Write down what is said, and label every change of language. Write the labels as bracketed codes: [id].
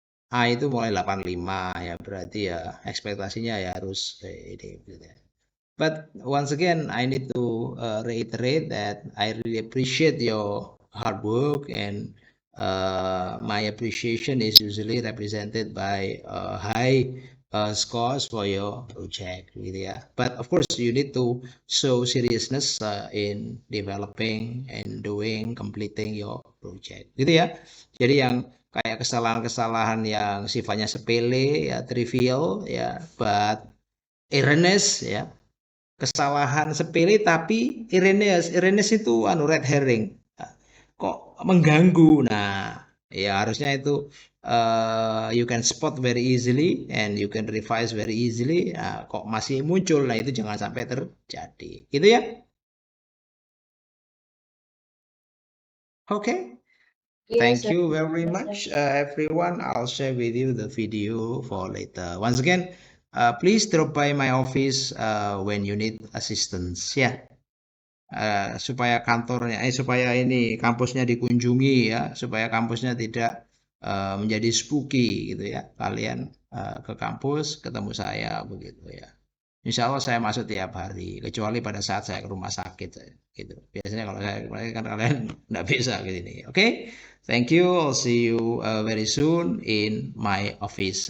[id] A itu mulai 85 ya, berarti ya ekspektasinya ya harus ini gitu ya. [en] But once again, I need to reiterate that I really appreciate your hard work, and my appreciation is usually represented by high scores for your project, [id] gitu ya. [en] But of course, you need to show seriousness in developing and completing your project, [id] gitu ya. Jadi yang kayak kesalahan-kesalahan yang sifatnya sepele, trivial, [en] but erroneous, [id] kesalahan sepele tapi Irenes itu red herring, kok mengganggu. Nah ya harusnya itu [en] you can spot very easily and you can revise very easily. [id] Kok masih muncul, nah itu jangan sampai terjadi gitu ya. [en] Okay. Thank you very much everyone. I'll share with you the video for later. Once again, please drop by my office when you need assistance [id] supaya kantornya supaya ini kampusnya dikunjungi supaya kampusnya tidak menjadi spooky gitu ya. Kalian ke kampus ketemu saya begitu ya. Insya Allah saya masuk tiap hari, kecuali pada saat saya ke rumah sakit gitu. Biasanya kalau saya kan kalian nggak bisa gitu. [en] Okay? Thank you. I'll see you very soon in my office.